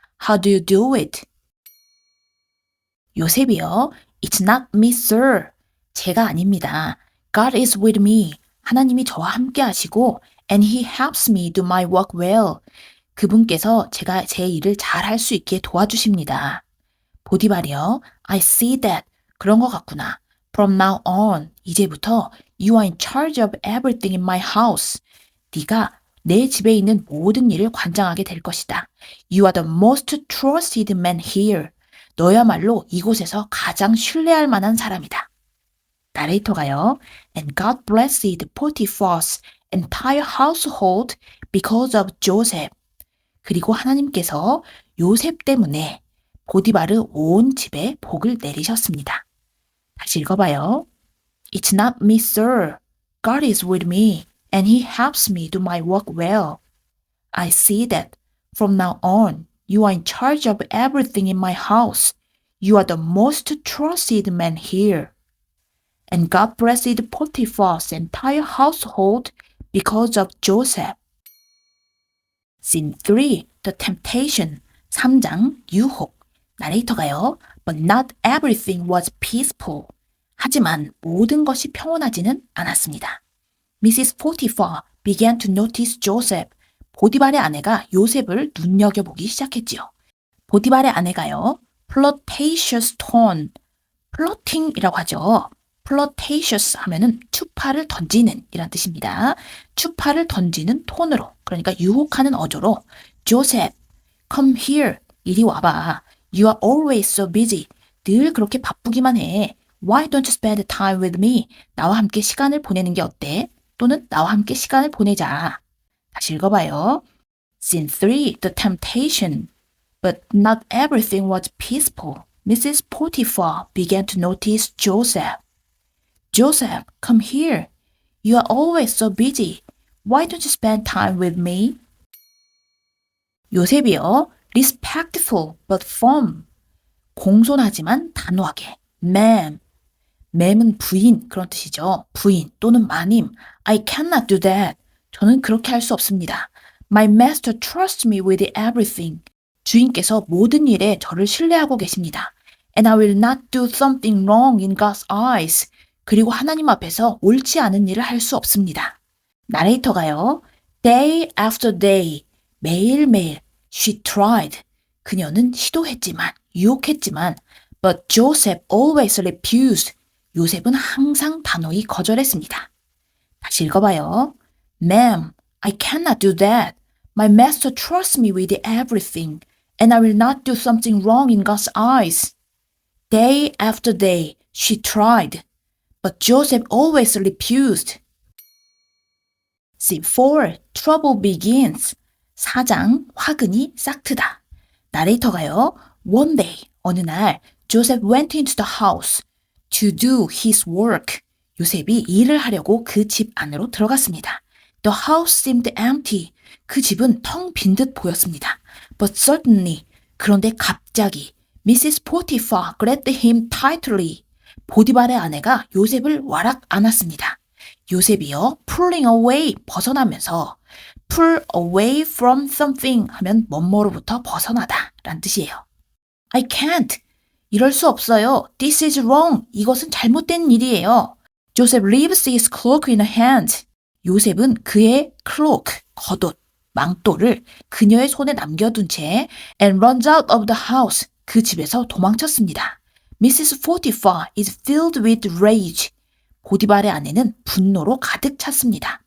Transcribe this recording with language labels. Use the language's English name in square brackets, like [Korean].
[English] How do you do it? [Korean] 요셉이요. [English] It's not me, sir. [Korean] 제가 아닙니다. [English] God is with me. [Korean] 하나님이 저와 함께 하시고 [English] and he helps me do my work well. [Korean] 그분께서 제가 제 일을 잘 할 수 있게 도와주십니다. 보디발이요. [English] I see that. [Korean] 그런 것 같구나. [English] From now on. [Korean] 이제부터 [English] You are in charge of everything in my house. [Korean] 네가 내 집에 있는 모든 일을 관장하게 될 것이다. [English] You are the most trusted man here. [Korean] 너야말로 이곳에서 가장 신뢰할 만한 사람이다. 나레이터가요. [English] And God blessed Potiphar's entire household because of Joseph. [Korean] 그리고 하나님께서 요셉 때문에 보디바르 온 집에 복을 내리셨습니다. 다시 읽어봐요. [English] It's not me, sir. God is with me, and He helps me do my work well. I see that from now on, you are in charge of everything in my house. You are the most trusted man here. And God blessed Potiphar's entire household because of Joseph. Scene 3, The Temptation. [Korean] 3장, 유혹. 나레이터가요. [English] But not everything was peaceful. [Korean] 하지만 모든 것이 평온하지는 않았습니다. [English] Mrs. Potiphar began to notice Joseph. [Korean] 보디발의 아내가 요셉을 눈여겨보기 시작했지요. 보디발의 아내가요. [English] flirtatious tone. [Korean] 플러팅이라고 하죠. flirtatious 하면은 추파를 던지는 이란 뜻입니다. 추파를 던지는 톤으로, 그러니까 유혹하는 어조로 [English] Joseph, come here. [Korean] 이리 와봐. [English] You are always so busy. [Korean] 늘 그렇게 바쁘기만 해. [English] Why don't you spend time with me? [Korean] 나와 함께 시간을 보내는 게 어때? 또는 나와 함께 시간을 보내자. 다시 읽어봐요. [English] Scene 3, The Temptation. But not everything was peaceful. Mrs. Potiphar began to notice Joseph. Joseph, come here. You are always so busy. Why don't you spend time with me? [Korean] 요셉이요. [English] Respectful but firm. [Korean] 공손하지만 단호하게. [English] Ma'am. [Korean] ma'am은 부인 그런 뜻이죠. 부인 또는 마님. [English] I cannot do that. [Korean] 저는 그렇게 할 수 없습니다. [English] My master trusts me with everything. [Korean] 주인께서 모든 일에 저를 신뢰하고 계십니다. [English] And I will not do something wrong in God's eyes. [Korean] 그리고 하나님 앞에서 옳지 않은 일을 할 수 없습니다. 나레이터가요. [English] Day after day. [Korean] 매일매일. [English] She tried. [Korean] 그녀는 시도했지만, 유혹했지만, [English] but Joseph always refused. [Korean] 요셉은 항상 단호히 거절했습니다. 다시 읽어봐요. [English] Ma'am, I cannot do that. My master trusts me with everything, and I will not do something wrong in God's eyes. Day after day, she tried, but Joseph always refused. Scene 4, Trouble begins. [Korean] 4장, 화근이 싹트다. 나레이터가요. [English] One day, [Korean] 어느 날, [English] Joseph went into the house to do his work. [Korean] 요셉이 일을 하려고 그 집 안으로 들어갔습니다. [English] The house seemed empty. [Korean] 그 집은 텅 빈 듯 보였습니다. [English] But suddenly, [Korean] 그런데 갑자기 [English] Mrs. Potiphar grabbed him tightly. [Korean] 보디발의 아내가 요셉을 와락 안았습니다. 요셉이요, [English] pulling away, [Korean] 벗어나면서 [English] pull away from something [Korean] 하면 뭐뭐로부터 벗어나다 라는 뜻이에요. [English] I can't. [Korean] 이럴 수 없어요. [English] This is wrong. [Korean] 이것은 잘못된 일이에요. [English] Joseph leaves his cloak in her hand. [Korean] 요셉은 그의 cloak, 겉옷, 망토를 그녀의 손에 남겨둔 채 [English] and runs out of the house. [Korean] 그 집에서 도망쳤습니다. [English] Mrs. Potiphar is filled with rage. [Korean] 보디발의 아내는 분노로 가득 찼습니다.